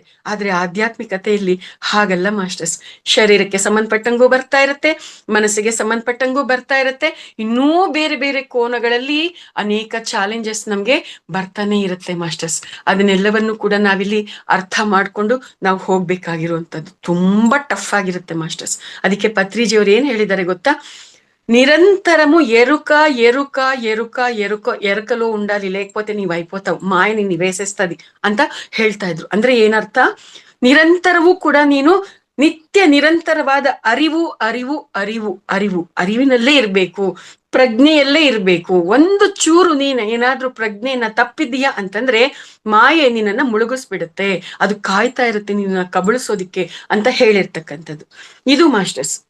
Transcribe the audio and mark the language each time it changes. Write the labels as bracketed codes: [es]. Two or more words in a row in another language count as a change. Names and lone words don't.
[kn] ಆದ್ರೆ ಆಧ್ಯಾತ್ಮಿಕತೆಯಲ್ಲಿ ಹಾಗಲ್ಲ ಮಾಸ್ಟರ್ಸ್. ಶರೀರಕ್ಕೆ ಸಂಬಂಧಪಟ್ಟಂಗೂ ಬರ್ತಾ ಇರುತ್ತೆ, ಮನಸ್ಸಿಗೆ ಸಂಬಂಧಪಟ್ಟಂಗೂ ಬರ್ತಾ ಇರುತ್ತೆ, ಇನ್ನೂ ಬೇರೆ ಬೇರೆ ಕೋನಗಳಲ್ಲಿ ಅನೇಕ ಚಾಲೆಂಜಸ್ ನಮ್ಗೆ ಬರ್ತಾನೆ ಇರುತ್ತೆ ಮಾಸ್ಟರ್ಸ್. ಅದನ್ನೆಲ್ಲವನ್ನು ಕೂಡ ನಾವಿಲ್ಲಿ ಅರ್ಥ ಮಾಡ್ಕೊಂಡು ನಾವು ಹೋಗ್ಬೇಕಾಗಿರುವಂತದ್ದು ತುಂಬಾ ಟಫ್ ಆಗಿರುತ್ತೆ ಮಾಸ್ಟರ್ಸ್. ಅದಕ್ಕೆ ಪತ್ರಿಜಿಯವ್ರು ಏನ್ ಹೇಳಿದ್ದಾರೆ ಗೊತ್ತಾ, [te] నిరంతరము ఎరుక ఎరుక ఎరుక ఎరుక ఎరకలో ఉండాలి, లేకపోతే నీవు అయిపోతావు, మాయ నిన్ను వేసేస్తది [kn] ಅಂತ ಹೇಳ್ತಾ ಇದ್ರು. ಅಂದ್ರೆ ಏನರ್ಥ, ನಿರಂತರವೂ ಕೂಡ ನೀನು ನಿತ್ಯ ನಿರಂತರವಾದ ಅರಿವು ಅರಿವು ಅರಿವು ಅರಿವು ಅರಿವಿನಲ್ಲೇ ಇರ್ಬೇಕು, ಪ್ರಜ್ಞೆಯಲ್ಲೇ ಇರ್ಬೇಕು. ಒಂದು ಚೂರು ನೀನು ಏನಾದ್ರೂ ಪ್ರಜ್ಞೆಯನ್ನ ತಪ್ಪಿದೀಯಾ ಅಂತಂದ್ರೆ ಮಾಯೆ ನಿನ್ನನ್ನ ಮುಳುಗಿಸ್ಬಿಡುತ್ತೆ, ಅದು ಕಾಯ್ತಾ ಇರುತ್ತೆ ನಿನ್ನ ಕಬಳಿಸೋದಿಕ್ಕೆ ಅಂತ ಹೇಳಿರ್ತಕ್ಕಂಥದ್ದು ಇದು ಮಾಸ್ಟರ್ಸ್.